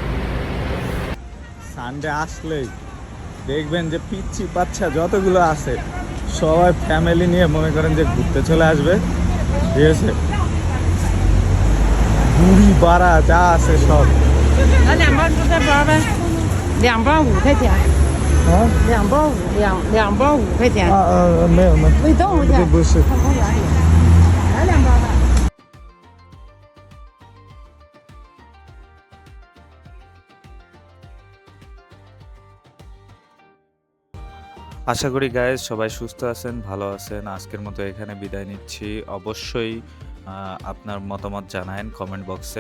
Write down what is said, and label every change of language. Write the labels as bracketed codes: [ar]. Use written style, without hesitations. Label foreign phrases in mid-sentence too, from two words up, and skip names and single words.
[bn] সানডে আসলেই দেখবেন যে পিচ্ছি বাচ্চা যতগুলো আছে সবাই ফ্যামিলি নিয়ে মনে করেন যে ঘুরতে চলে আসবে, ঠিক আছে? বুড়ি বাড়া যা আছে সব। [zh] 2包5块钱，啊 2包5块钱，没有没有，味动物去，不是。看公园里，来2包吧。 [bn] আশা করি গাইজ সবাই সুস্থ আছেন, ভালো আছেন। আজকের মতো এখানে বিদায় নিচ্ছি। অবশ্যই আপনার মতামত জানায়েন [en] comment box.